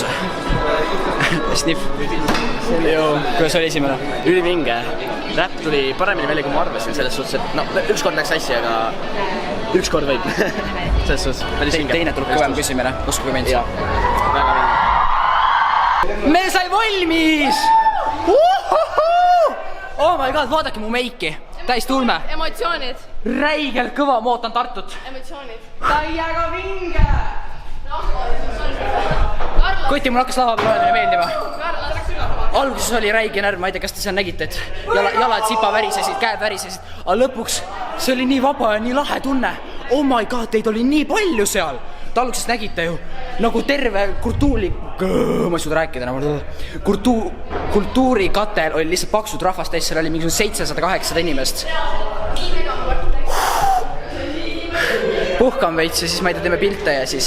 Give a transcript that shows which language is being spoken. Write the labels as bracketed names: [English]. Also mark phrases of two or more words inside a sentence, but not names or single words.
[Estonian] Sniff. Kuidas oli esimene? Ülivinge. Räpp tuli paremini välja, kui ma arvasin, selles suhtes, et no, ükskord läks hästi, aga ükskord võib. Selles suhtes, päris vinge. Teine tuleb kõvem küsimine, uskuge mind. Väga vinge. Me sai valmis! [English] Oh my god, [Estonian] vaadake mu meiki. Täis tulme. Emotsioonid. Räigelt kõva, ma ootan Tartut. Emotsioonid. Täiega vinge! Koti, mul hakkas lava peal olemine meeldima. Alguses oli räige närv, ma ei tea, kas te seal nägite, et jalad sipa värisesid, käed värisesid, aga lõpuks see oli nii vaba ja nii lahe tunne. [English] Oh my god, [Estonian] teid oli nii palju seal. Te alguses nägite ju nagu terve ma ei suuda rääkida enam. Kultuurikatel oli lihtsalt paksud rahvast täis, seal oli mingisugune 700-800 inimest. Puhkan veits ja siis ma ei tea, teeme pilte ja siis...